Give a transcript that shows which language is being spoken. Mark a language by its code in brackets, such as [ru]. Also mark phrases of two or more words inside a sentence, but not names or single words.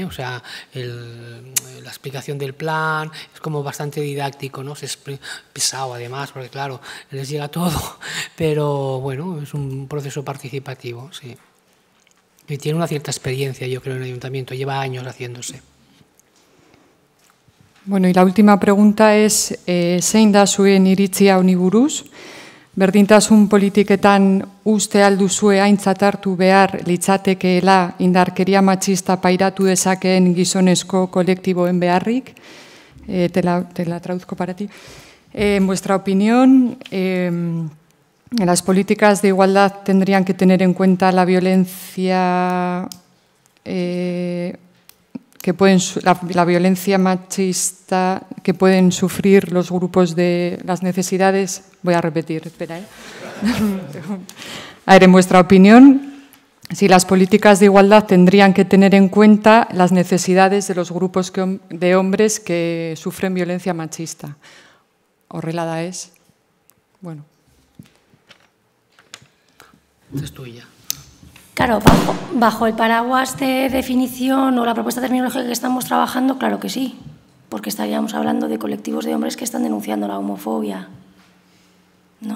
[es] O sea, la explicación del plan es como bastante didáctico, ¿no? Es pesado además, porque claro, les llega todo, pero bueno, es un proceso participativo, sí. Y tiene una cierta experiencia, yo creo, en el ayuntamiento, lleva años haciéndose. Bueno, y la última pregunta es, [eu] zein da zuen iritzia honi buruz? Berdintasun politiketan uste alduzue aintzat hartu behar litzatekeela indarkeria matxista pairatu dezakeen gizonezko kolektiboen beharrik? [es] Te la traduzco para ti. En vuestra opinión, las políticas de igualdad tendrían que tener en cuenta la violencia la violencia machista que pueden sufrir los grupos de las necesidades. Voy a repetir, espera. A ver, en vuestra opinión, si las políticas de igualdad tendrían que tener en cuenta las necesidades de los grupos de hombres que sufren violencia machista. [eu] Horrela da [es] es. Bueno. Es tuya. Claro, bajo el paraguas de definición o la propuesta terminológica que estamos trabajando, claro que sí, porque estaríamos hablando de colectivos de hombres que están denunciando la homofobia, ¿no?